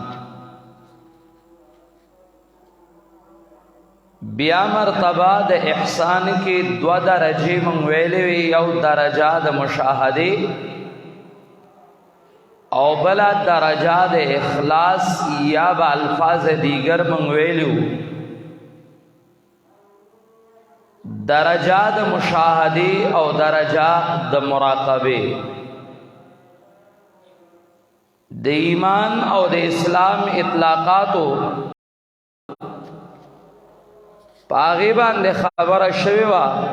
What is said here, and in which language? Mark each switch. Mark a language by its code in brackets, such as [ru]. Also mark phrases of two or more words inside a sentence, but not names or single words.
[ps] بیا مرتبه د احسان کې دو درجه مونږ ویلې وي، یو درجه د مشاهده او بلا درجه د اخلاص یا [fa] با الفاظ دیگر [ps] مونږ ویلو. درجه د مشاهده او درجه د مراقبه. د ایمان او د اسلام اطلاقاتو پاغي باندې خبره شوی وا.